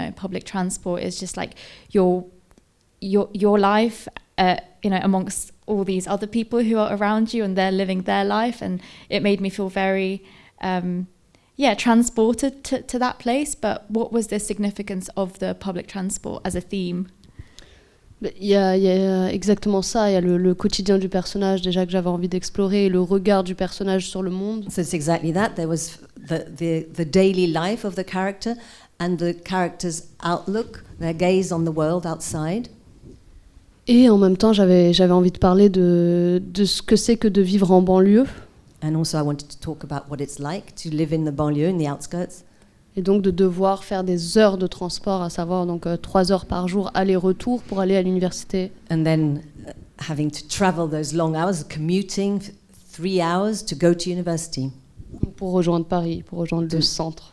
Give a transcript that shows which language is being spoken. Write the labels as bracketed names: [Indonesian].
[English] Public transport is just like your life, amongst all these other people who are around you, and they're living their life, and it made me feel very transported to that place. But what was the significance of the public transport as a theme? [French] Il y a exactement ça. Il y a le quotidien du personnage déjà que j'avais envie d'explorer, et le regard du personnage sur le monde. [English] So it's exactly that. There was the daily life of the character and the character's outlook, their gaze on the world outside. [French] Et en même temps, j'avais envie de parler de ce que c'est que de vivre en banlieue. [English] And also I wanted to talk about what it's like to live in the banlieue, in the outskirts. [French] Et donc de devoir faire des heures de transport, à savoir donc 3 heures par jour aller-retour pour aller à l'université. [English] And then having to travel those long hours, commuting 3 hours to go to university. [French] Pour rejoindre Paris, pour rejoindre le centre.